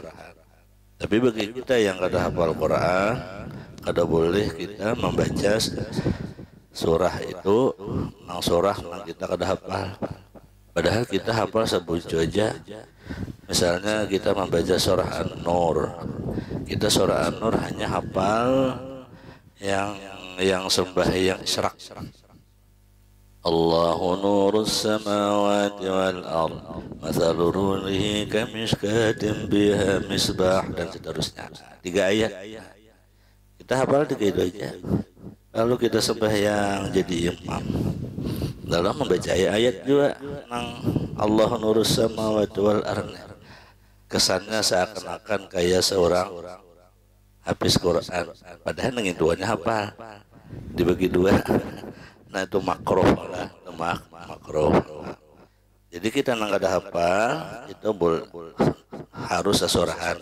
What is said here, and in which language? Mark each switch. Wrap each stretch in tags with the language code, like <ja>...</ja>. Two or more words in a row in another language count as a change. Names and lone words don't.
<bjn>Tapi bagi kita yang kada hafal Quran, kada boleh kita membaca surah itu nang surah nang kita kada hafal. Padahal kita hafal sebuju aja. Misalnya kita membaca surah An-Nur, Kita surah An-Nur hanya hafal yang sembahyang isyraq.</bjn> <ar>الله نور السماوات والأرض مثل نوره كمشكاة بها مصباح,</ar> <bjn>dan seterusnya. 3 ayat kita hafal 3 itu aja. Lalu kita sembahyang jadi imam, dalam membaca ayat juga nang</bjn> <ar>الله نور السماوات والأرض,</ar> <bjn>kesannya seakan-akan kayak seorang habis Quran, padahal nengin duanya hafal dibagi 2. Nah itu makruh lah, makruh. Jadi kita nang ada hafal itu harus sesorahan.</bjn>